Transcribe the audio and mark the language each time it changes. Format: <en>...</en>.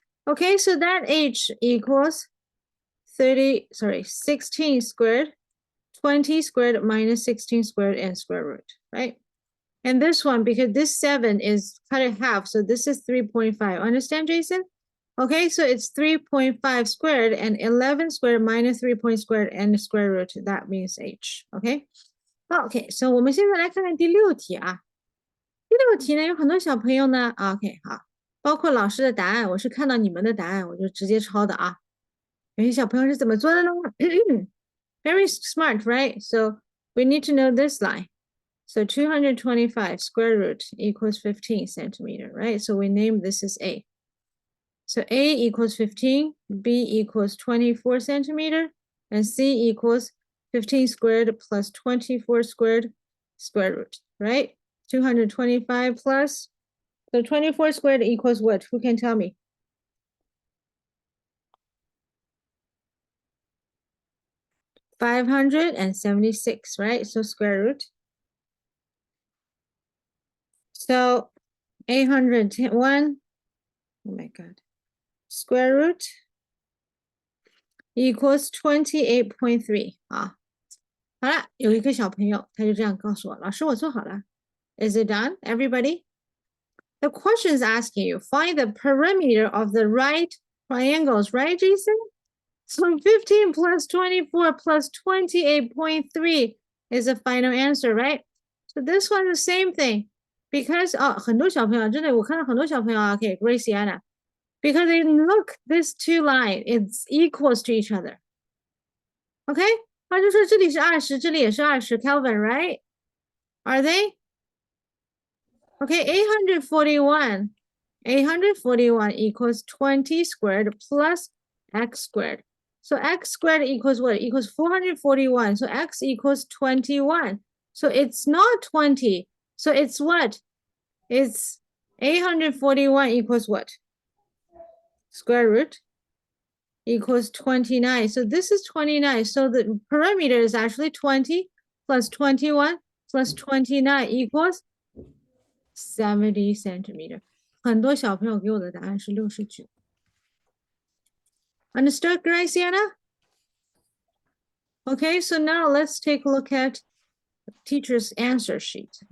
<en>Okay, so that h equals 16 squared, 20 squared minus 16 squared and square root, right? And this one, because this 7 is cut in half, so this is 3.5. Understand, Jason? Okay, so it's 3.5 squared and 11 squared minus 3 squared and the square root. That means h. Okay?</en> <zh>Okay, so 我们现在来看看第6题啊。第6题呢，有很多小朋友呢 ，OK， 好，包括老师的答案，我是看到你们的答案，我就直接抄的啊。有些小朋友是怎么做的呢？</zh> <en>Very smart, right? So we need to know this line. So 225 square root equals 15 centimeter, right? So we name this as A. So A equals 15, B equals 24 centimeter, and C equals 15 squared plus 24 squared square root, right? 225 plus, so 24 squared equals what? Who can tell me? $576, right? So square root. So 801, oh my God, square root equals 28.3 啊。</en> <zh>好了，有一个小朋友他就这样告诉我，老师我做好了。</zh> <en>Is it done, everybody? The question is asking you, find the perimeter of the right triangles, right, Jason? So 15 plus 24 plus 28.3 is the final answer, right? So this one is the same thing. Because</en> <zh>很多小朋友真的我看到很多小朋友啊，OK，Graciana，</zh> <en>Because look, this two line, it's equals to each other. OK?</en> <zh>他就说这里是20，这里也是20 Kelvin, right?</zh> <en>Are they? Okay, 841. 841 equals 20 squared plus x squared. So x squared equals what? Equals 441. So x equals 21. So it's not 20. So it's what? It's 841 equals what? Square root equals 29. So this is 29. So the parameter is actually 20 plus 21 plus 29 equals 70 centimeter.</en> <zh>很多小朋友给我的答案是69。</zh> <en>Understood, Graciana? Okay, so now let's take a look at teacher's answer sheet.</en>